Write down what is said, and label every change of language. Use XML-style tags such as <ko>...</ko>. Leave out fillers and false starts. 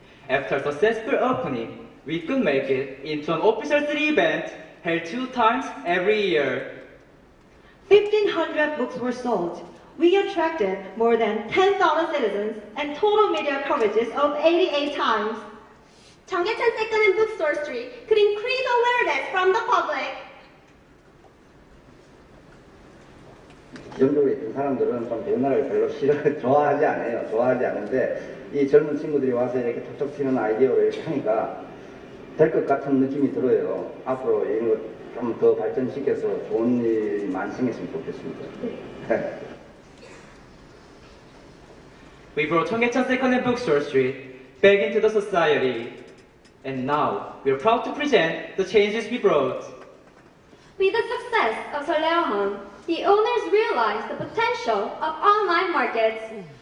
<en>After successful opening, we could make it into an official city event held 2 times every year. 1,500 books were sold. We attracted more than 10,000 citizens and total media coverages of 88 times. 청계천 second-hand bookstore street could increase awareness from the public.</en> <ko>기존적으로 있던 사람들은 좀 변화를 별로 좋아하지 않아요. 좋아하지 않은데 이 젊은 친구들이 와서 이렇게 톡톡 튀는 아이디어를 이렇게 하니까 될 것 같은 느낌이 들어요. 앞으로 이런 것 좀 더 발전시켜서 좋은 일이 많이 생겼으면 좋겠습니다.</ko> <en>We brought 청계천 second-hand bookstore street back into the society. And now, we are proud to present the changes we brought. With the success of 설레어함, the owners realized the potential of online markets.</en>